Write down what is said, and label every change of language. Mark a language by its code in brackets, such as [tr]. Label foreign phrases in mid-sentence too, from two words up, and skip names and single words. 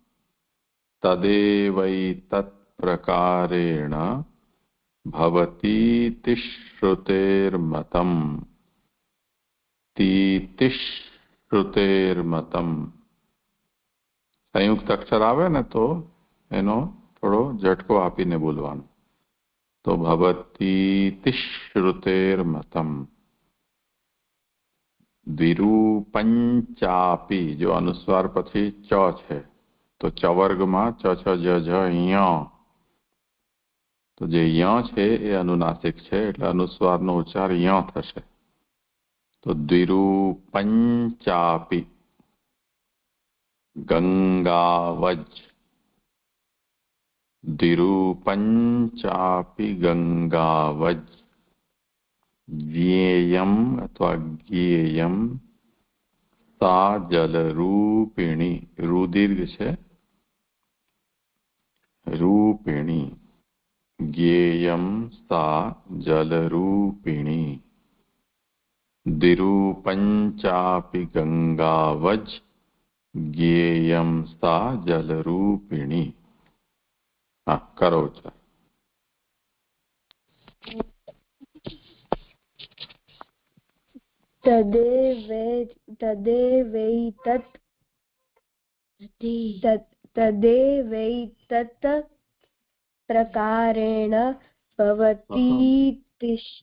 [sa] તદેવૈતત પ્રકારેણ ભવતીતિ શ્રુતેર્મતમ. તીતિ શ્રુતેર્મતમ. [gu] સંયુક્ત અક્ષર આવે ને તો એનો થોડો ઝટકો આપીને બોલવાનો. [sa] तो भवतीति श्रुतेर्मतम्। [gu] દ્વિરૂપંચાપિ જો અનુસ્વાર પછી ચ છે તો ચ વર્ગમાં ચ છ જ જ ય, તો જે ય છે એ અનુનાસિક છે એટલે અનુસ્વારનો ઉચ્ચાર ય થશે. [sa] તો દ્વિરૂપંચાપि ગંગાવજ, દ્વિરૂપંચાપि ગંગાવજ. [gu] જ્ઞેયમ અથવા જ્ઞેયમ [sa] सा जलरूपिणी, [gu] रुदीर्घ છે रूपिणी. [sa] ज्ञेयम सा जलरूपिणी. द्विरूपंचापि गंगावज, ज्ञेयम सा जलरूपिणी. [gu] હા કરો ચાર. [sa] तदेवैतत् प्रकारेण भवतीति